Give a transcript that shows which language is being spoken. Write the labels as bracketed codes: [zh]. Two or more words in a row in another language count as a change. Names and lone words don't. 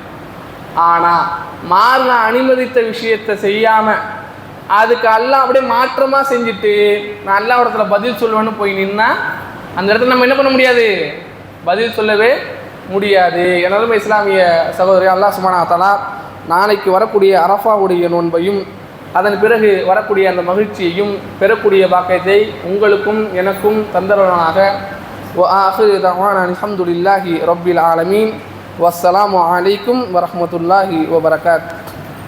[ta] ஆனால் மார்க்கம் அனுமதித்த விஷயத்தை செய்யாமல் அதுக்கு அல்லாஹ் அப்படியே மாற்றமாக செஞ்சுட்டு நான் அல்லாஹ்விடத்தில் பதில் சொல்லுவேன்னு போய் நின்னா அந்த இடத்துல நம்ம என்ன பண்ண முடியாது, பதில் சொல்லவே முடியாது. எனதுமே இஸ்லாமிய சகோதரி, அல்லாஹ் [ar] سبحانه وتعالى [ta] நாளைக்கு வரக்கூடிய அரஃபாவுடைய நோன்பையும் அதன் பிறகு வரக்கூடிய அந்த மகிழ்ச்சியையும் பெறக்கூடிய பாக்கியத்தை உங்களுக்கும் எனக்கும் தந்தருவனாக. [ar] وآخر دعوانا الحمد لله رب العالمين والسلام عليكم ورحمة الله وبركاته.